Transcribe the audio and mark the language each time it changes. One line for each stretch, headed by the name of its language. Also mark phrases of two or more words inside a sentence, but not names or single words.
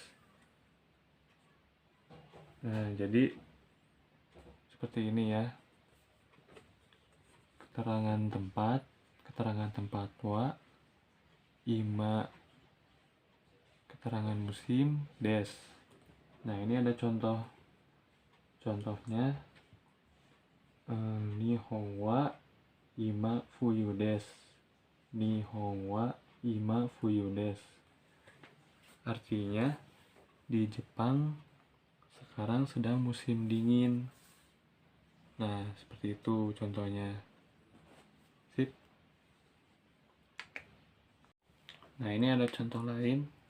Indonesian: Nah, jadi seperti ini ya. Keterangan tempat wa, ima, keterangan musim, des. Nah, ini ada contohnya.
Japanese: 日本は今冬です. 日本は今冬です.
Indonesian: Artinya di Jepang sekarang sedang musim dingin. Nah, seperti itu contohnya. Sip. Nah, ini ada contoh lain.